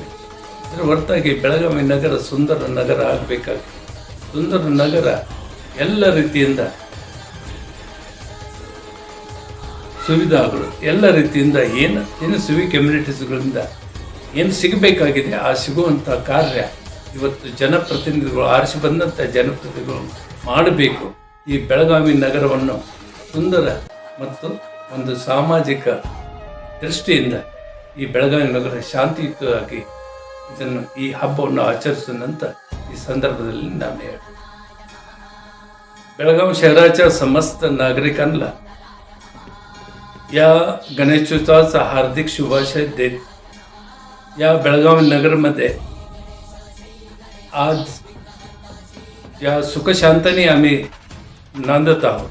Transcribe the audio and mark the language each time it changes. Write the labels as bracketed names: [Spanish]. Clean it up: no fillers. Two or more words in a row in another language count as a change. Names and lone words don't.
[Kannada] ಇದರ ಹೊರತಾಗಿ ಬೆಳಗಾವಿ ನಗರ ಸುಂದರ ನಗರ ಆಗಬೇಕಾಗಿ, ಸುಂದರ ನಗರ ಎಲ್ಲ ರೀತಿಯಿಂದ ಸುವಿಧಾಗಳು, ಎಲ್ಲ ರೀತಿಯಿಂದ ಏನು ಕಮ್ಯುನಿಟೀಸ್ಗಳಿಂದ ಏನು ಸಿಗಬೇಕಾಗಿದೆ ಆ ಸಿಗುವಂಥ ಕಾರ್ಯ ಇವತ್ತು ಜನಪ್ರತಿನಿಧಿಗಳು, ಆರಿಸಿ ಬಂದಂಥ ಜನಪ್ರತಿನಿಧಿಗಳು ಮಾಡಬೇಕು. ಈ ಬೆಳಗಾವಿ ನಗರವನ್ನು ಸುಂದರ ಮತ್ತು ಒಂದು ಸಾಮಾಜಿಕ ದೃಷ್ಟಿಯಿಂದ ಈ ಬೆಳಗಾವಿ ನಗರ ಶಾಂತಿಯುತವಾಗಿ ಈ ಹಬ್ಬವನ್ನು ಆಚರಿಸೋಣಂತ ಈ संदर्भात ನಾನು ಹೇಳ್ತೀನಿ. [Marathi] बेळगाव शहराच्या समस्त नागरिकांना या गणेशोत्सवाचा हार्दिक शुभाशय देत, या बेळगाव नगरमध्ये आज या सुखशांतीने आम्ही नांदत आहोत.